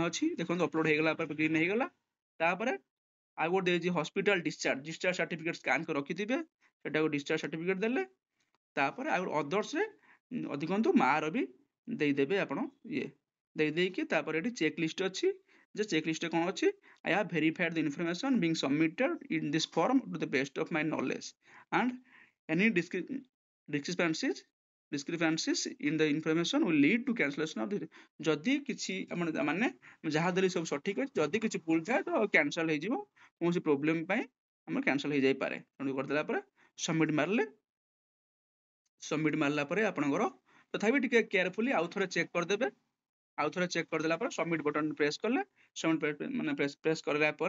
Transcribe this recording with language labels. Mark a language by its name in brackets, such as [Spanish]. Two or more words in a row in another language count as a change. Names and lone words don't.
[Odia] ଅଛି ଦେଖନ୍ତୁ ଅପଲୋଡ ହେଇଗଲା ଗ୍ରୀନ ହେଇଗଲା ତାପରେ ଆଉ ଗୋଟେ ଦେଇଛି [English] hospital discharge certificate scan [Odia] କରି ରଖିଥିବେ ସେଟାକୁ [English] discharge certificate [Odia] ଦେଲେ ତାପରେ ଆଉ ଅଦର୍ସରେ ଅଧିକନ୍ତୁ ମାର ବି ଦେଇଦେବେ ଆପଣ ଇଏ ଦେଇଦେଇକି ତାପରେ ଏଠି [English] check list [Odia] ଅଛି ଯେ [English] check listରେ [Odia] କଣ ଅଛି [English] I have verified the information being submitted in this form to the best of my knowledge and any discrepancies in the information will lead to cancellation of the [Odia] ଯଦି କିଛି ମାନେ ଯାହା ଦେଲେ ସବୁ ସଠିକ ଅଛି ଯଦି କିଛି ଭୁଲ ଥାଏ ତ କ୍ୟାନସଲ ହେଇଯିବ କୌଣସି ପ୍ରୋବ୍ଲେମ ପାଇଁ ଆମର କ୍ୟାନସଲ ହେଇଯାଇପାରେ ତେଣୁ କରିଦେଲା ପରେ ସବମିଟ ମାରିଲା ପରେ ଆପଣଙ୍କର ତଥାପି ଟିକେ କେୟାରଫୁଲି ଆଉ ଥରେ ଚେକ୍ କରିଦେବେ ଆଉ ଥରେ ଚେକ୍ କରିଦେଲା ପରେ [English] submit button press [Odia] କଲେ ସବମିଟ ମାନେ ପ୍ରେସ୍ କରିଲା ପରେ